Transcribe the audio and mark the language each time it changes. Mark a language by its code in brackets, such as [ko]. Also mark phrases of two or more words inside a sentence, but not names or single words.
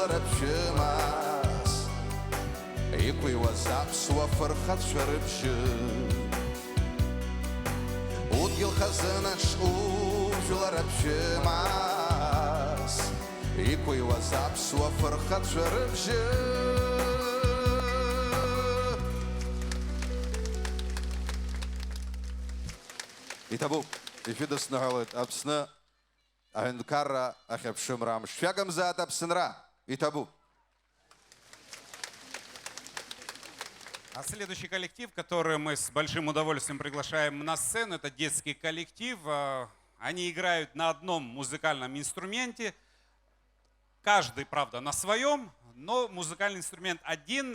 [ab] рыбчимас Икуйуаз аԥсуа фырхацәа рыбжьы Удгьыл хазынаҿ ужәлар рыбчимас Икуйуаз аԥсуа фырхацәа рыбжьы Итабу, ифидысныҳәалоит Аԥсны аҳәынҭқарра ахьыԥшымра амш. Шәагамзаат Аԥсынра, итабу. [ru] А следующий коллектив, который мы с большим удовольствием приглашаем на сцену, это детский коллектив. Они играют на одном музыкальном инструменте. Каждый, правда, на своем, но музыкальный инструмент один.